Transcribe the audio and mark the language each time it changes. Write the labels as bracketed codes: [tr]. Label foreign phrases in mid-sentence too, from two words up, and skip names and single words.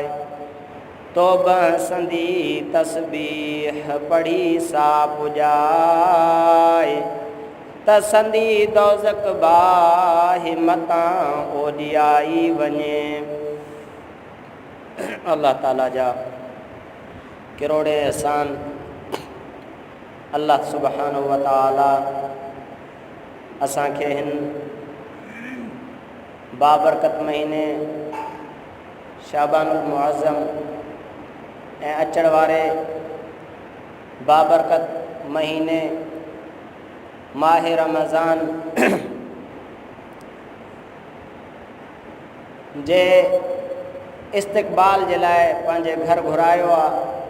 [sd] तौबह संदी तस्बीह पढ़ी सा पुजाए। तसंदी दोज़ख बाहि मतां ओॾियाई वञे। अल्लाह ताला जा किरोड़े एहसान [ar] الله سبحانه وتعالى [sd] असांखे हिन बाबरकत महीने [ar] شعبان المعظم [sd] ऐं अचण वारे बाबरकत महीने माह रमज़ान जे इस्तक़बाल जे लाइ पंहिंजे घर घुरायो आहे।